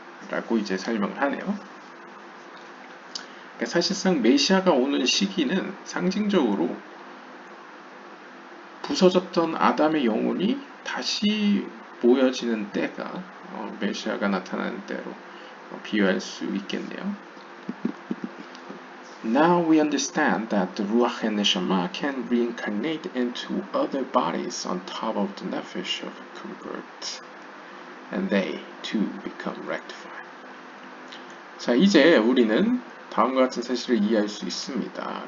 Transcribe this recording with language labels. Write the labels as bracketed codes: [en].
[ko] 라고 이제 설명을 하네요. 그러니까 사실상 메시아가 오는 시기는 상징적으로 부서졌던 아담의 영혼이 다시 모여지는 때가 메시아가 나타나는 때로 비유할 수 있겠네요. [en] Now we understand that the Ruach and Neshama can reincarnate into other bodies on top of the Nefesh of a convert, and they too become rectified. [ko] 자, 이제 우리는 다음과 같은 사실을 이해할 수 있습니다.